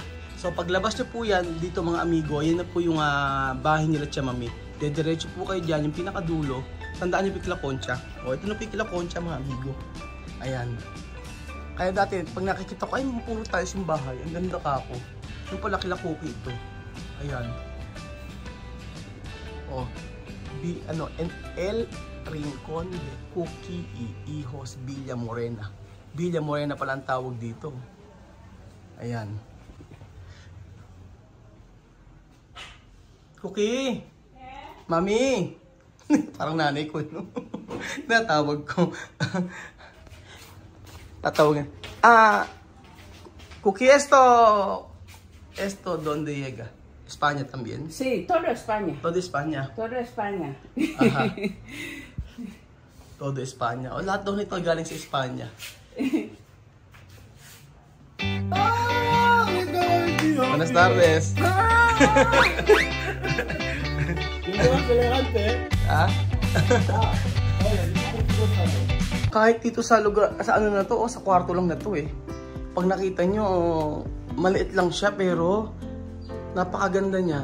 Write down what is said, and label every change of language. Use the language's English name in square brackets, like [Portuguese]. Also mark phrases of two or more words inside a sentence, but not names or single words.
[Filipino] So paglabas nyo po yan dito mga amigo, ayan na po yung bahay nila Tia Mami. Dediretso po kayo dyan, yung pinakadulo. Tandaan nyo Pikla Concha. O ito na Pikla Concha mga amigo. Ayan. Kaya dati pag nakikita ko, ay puro tiles yung bahay. Ang ganda ka ako. Yung pala kila Cookie ito. Ayan. Oh, El Rincon de Cookie y Hijos Villa Morena. Villa Morena pala ang tawag dito. Ayan. Cookie! Mami! Parang nanay ko, no? Natawag ko. Tatawagan. Cookie, [Spanish] esto donde llega? España también. Sí, todo España. Todo España. Todo España. Aha. Todo España. [Filipino] O lahat daw nito galing sa Espanya. [Spanish] Buenas tardes. [Filipino] Kahit dito sa lugar, sa ano na to, sa kwarto lang na to Pag nakita nyo, maliit lang siya pero napakaganda niya.